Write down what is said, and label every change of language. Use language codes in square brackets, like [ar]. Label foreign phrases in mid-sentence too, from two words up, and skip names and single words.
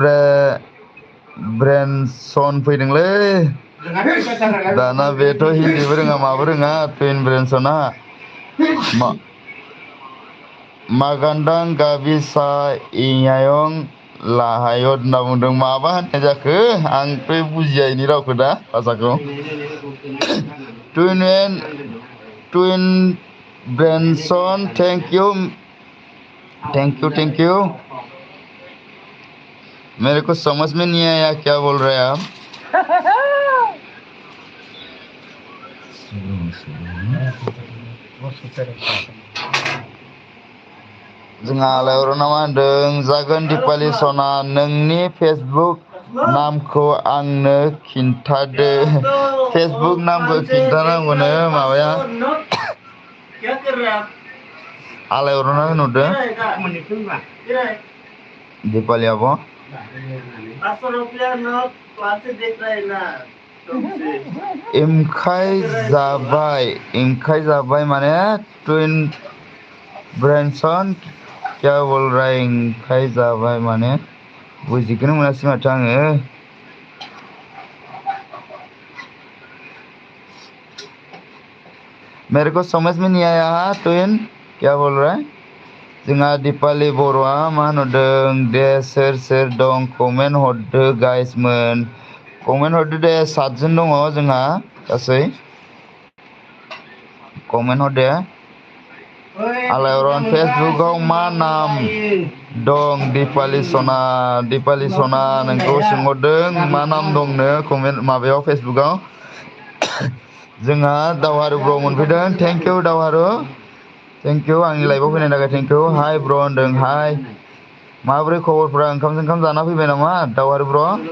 [brx] ब्रेनसन फैदोंलै दाना बेथ' हिन्दीबो रोङा माबो रोङा टुइन ब्रेनसना मागान्दां गाबिसा इयायं लाहायत होनना बुंदों माबा होननाय जाखो आंथ' बुजिया इनि रावखौ दा भाषाखौ [hi] टुइन ब्रेनसन [en] thank you [hi] मेरे को समझ में नहीं आया क्या बोल रहे हैं आप [brx] जोंहा आलायअरना मा होनदों जागोन दिपालि सना नोंनि फेसबुक नामखौ आंनो खिन्थादो फेसबुक नामखौ खिन्थानांगौनो माबाया आलायअरना होनहरदों दिपालि आब' इमखाय जाबाय माने टुइन ब्रेनसन [hi] क्या बोल रहा है [brx] इमखाय जाबाय माने बुजिखोनो मोनासै माथो आङो [hi] मेरे को समझ में नहीं आया टुइन क्या बोल रहा है [brx] जोंहा दिपालि बर'आ मा होनहरदों दे सोर दं कमेन्ट हरदो गाइसमोन कमेन्ट हरदो दे 7 जन दङ जोंहा गासै कमेन्ट हरदो आलायअरन फेसबुकाव मा नाम दं दिपालि सना नोंखौ सोंहरदों मा नाम दंनो कमेन्ट माबायाव फेसबुकाव जोंहा दावहारु ब्र मोनफैदों [en] thank you [brx] दावहारु [en] thank you [brx] आंनि लाइभआव फैनायनि थाखाय [en] thank you [brx] हाय ब्र होनदों हाय माबोरै खबरफ्रा ओंखाम जाना फैबाय नामा दावहारु ब्र